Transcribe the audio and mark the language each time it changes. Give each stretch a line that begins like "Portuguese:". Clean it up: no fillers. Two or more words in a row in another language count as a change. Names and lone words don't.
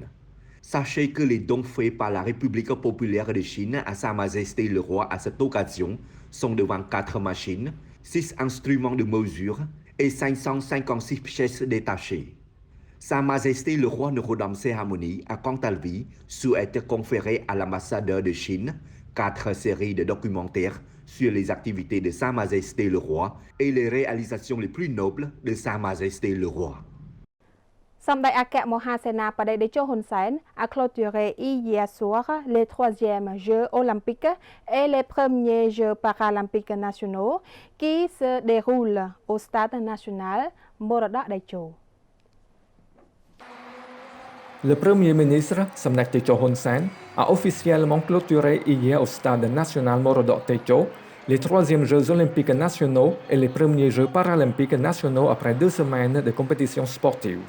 French: Sachez que les dons faits par la République populaire de Chine à Sa Majesté le roi à cette occasion sont de 24 machines, 6 instruments de mesure et 556 pièces détachées. Sa Majesté le roi Norodom Sihamoni a quant à lui souhaité conférer à l'ambassadeur de Chine 4 séries de documentaires sur les activités de Sa Majesté le roi et les réalisations les plus nobles de Sa Majesté le roi. សម្ដេចអគ្គមហាសេនាបតីតេជោ Hun Sen a clôturé hier soir les 3e Jeux olympiques et les premiers Jeux paralympiques nationaux qui se déroulent au Stade national Morodo Techo. Le Premier ministre, Samdech Techo Hun Sen, a officiellement clôturé hier au Stade national Morodo Techo les 3e Jeux olympiques nationaux et les premiers Jeux paralympiques nationaux après 2 semaines de compétition sportive.